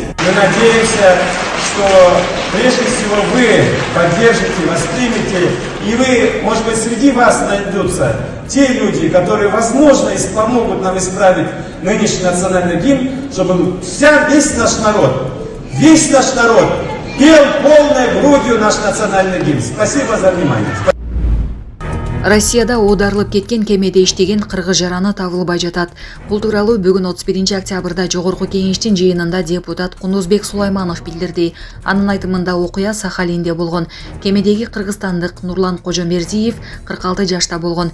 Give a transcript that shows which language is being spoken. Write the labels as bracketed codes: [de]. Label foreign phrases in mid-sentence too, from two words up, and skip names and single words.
[ru] Мы надеемся, что прежде всего вы поддержите, воспримете, и вы, может быть, среди вас найдутся те люди, которые, возможно, помогут нам исправить нынешний национальный гимн, чтобы весь наш народ пел полной грудью наш национальный гимн. Спасибо за внимание. [ky] Россияда оодарылып кеткен кемеде иштеген кыргыз жараны табылбай жатат. Бул тууралуу бүгүн 31 октябрда Жогорку кеңештин жыйынында депутат Кундузбек Сулайманов билдирди. Анын айтымында окуя Сахалинде болгон. Кемедеги кыргызстандык Нурлан Кожомерзиев 46 жашта болгон.